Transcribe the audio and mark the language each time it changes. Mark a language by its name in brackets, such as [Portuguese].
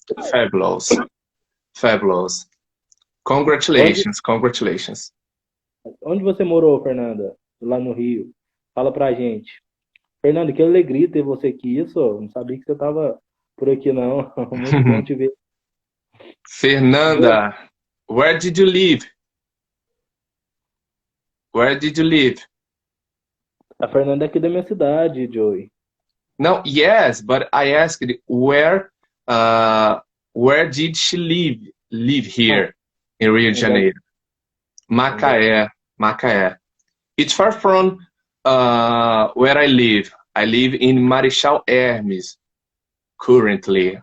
[English] Fabulous. Fabulous. [Portuguese] Onde, [English] Congratulations. Congratulations. [Portuguese] onde você morou, Fernanda? Lá no Rio. Fala pra gente. Fernanda, que alegria ter você aqui. Isso, não sabia que você tava por aqui, não. Muito bom te ver. Joey, [English] Fernanda, where did you live? Where did you live? [Portuguese] a Fernanda é aqui da minha cidade, Joey. [English] No, yes, but I asked uh, where did she live Ah, here in Rio de [Portuguese] onde [English] Janeiro? [Portuguese] onde é? Macaé, Macaé. [English] It's far from where I live. I live in Marechal Hermes currently.